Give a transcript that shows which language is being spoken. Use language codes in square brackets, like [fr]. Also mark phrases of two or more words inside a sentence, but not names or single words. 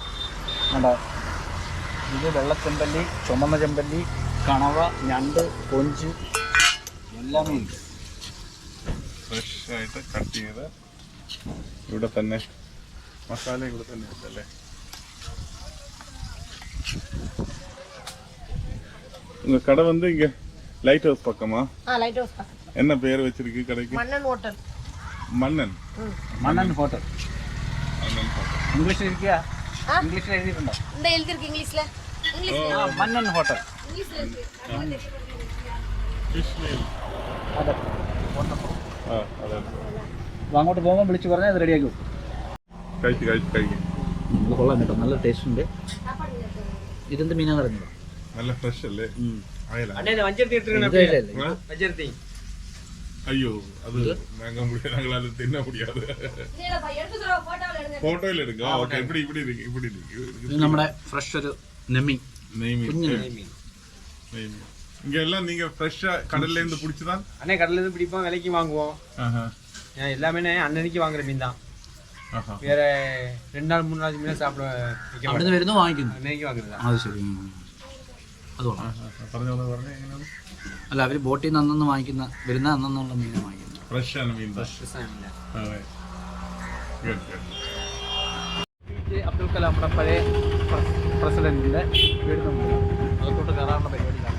[ml] ഇത് വെള്ളച്ചെമ്പല്ലി, ചുമന്ന ചെമ്പല്ലി, കണവ, ഞണ്ട്, കൊഞ്ച്, എല്ലാം മീൻ ഫ്രഷ് ആയിട്ട് കട്ട് ചെയ്ത് ഇവിടെ തന്നെ മസാല ഇവിടെ തന്നെ ഉണ്ടല്ലേ. [ta] கடை வந்து இங்க லைட் ஹவுஸ் பக்கமா? லைட் ஹவுஸ் பக்கம். என்ன பேர் வச்சிருக்கு கடைக்கு? மன்னன் ஹோட்டல். மன்னன் ஹோட்டல். இங்கிலீஷ்ல இருக்கியா? இங்கிலீஷ்ல எழுதிருந்தா? இந்த எழுதி இருக்கு இங்கிலீஷ்ல. மன்னன் ஹோட்டல். இங்கிலீஷ்ல இருக்கு. [ml] അതെ. അങ്ങോട്ട് പോകുമ്പോൾ വിളിച്ച് പറഞ്ഞാൽ അത് റെഡിയാക്കി വെക്കും. ഇത് കൊള്ളാം കേട്ടോ, നല്ല ടേസ്റ്റ് ഉണ്ട്. ഇതെന്ത് മീനാന്ന് പറയുന്നത്? നല്ല ഫ്രഷ് അല്ലേ? അയ്യോ അത് ഞങ്ങളാൽ തിന്നാൻ മുടിയാതെ ഫോട്ടോയിൽ എടുക്കാം. ഇത് നമ്മുടെ ഫ്രഷ് ഒരു നെമ്മി. [ta] இங்க எல்லாம் நீங்க ஃப்ரெஷ்ஷா கடல்ல இருந்து பிடிச்சதான்? அண்ணே கடல்ல இருந்து பிடிப்போம், விலைக்கு வாங்குவோம். எல்லாமே அன்னன்னைக்கு வாங்குற மீன் தான். வேற 2 நாள் 3 நாள் மீன் சாப்பிட [ml] അവിടുന്ന് വരുന്നു വാങ്ങിക്കുന്നു. [ta] அன்னைக்கு வாங்குறதா? [ml] അത് ശരി. അത് അല്ല, അവർ ബോട്ടിൽ നിന്ന് അന്നൊന്ന് വാങ്ങിക്കുന്ന വരുന്ന അന്നുള്ള മീനെ വാങ്ങിക്കുന്നു. ഫ്രഷ് ആണ് മീൻ. അബ്ദുൽ കലാമിന്റെ പഴയ പ്രസിഡന്റിന്റെ വീടിന് മുമ്പിൽ അകത്തോട്ട് കയറാനുള്ള പരിപാടിയാണ്.